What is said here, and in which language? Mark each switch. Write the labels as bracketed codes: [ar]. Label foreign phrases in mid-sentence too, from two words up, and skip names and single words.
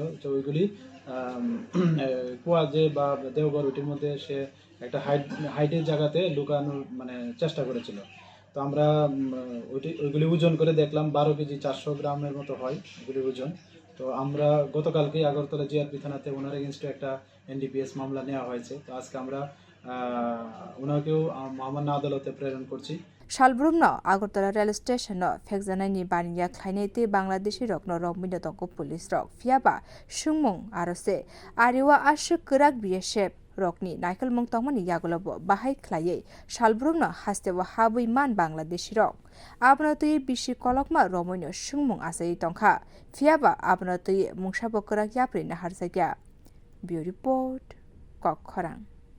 [bn] তো ওইগুলি কুয়া যে বা দেওঘর ওইটির মধ্যে সে একটা হাইটের জায়গাতে লুকানোর মানে চেষ্টা করেছিল। তো আমরা ওইগুলি ওজন করে দেখলাম 12 কেজি 400 গ্রামের মতো হয় ওগুলি ওজন। তো আমরা গতকালকে আগরতলা জিআরপি থানাতে ওনার এগেনস্টে একটা এনডিপিএস মামলা নেওয়া হয়েছে। তো আজকে আমরা ওনাকেও মহামান্য আদালতে প্রেরণ করছি। [trp] Shalbrumno Agartala rail station Fekjanani Baniya Khlainete Bangladeshi Rokno Romino Tonko Police Rock Fiaba Shungmung Arose Ariwa Ashuk Kurak BSF Rokni Michael Mung Tongmani Yagolobo Bahai Klaye Shalbrumno Hastewa Habui Man Bangladeshi Rock Abnotui Bishi Kolokma Romino Shungmung Asai Tongkha Fiaba Abnotui Mungshabo Kurak Yapri Naharsagya [en] Bureau Report [trp] Kok Khorang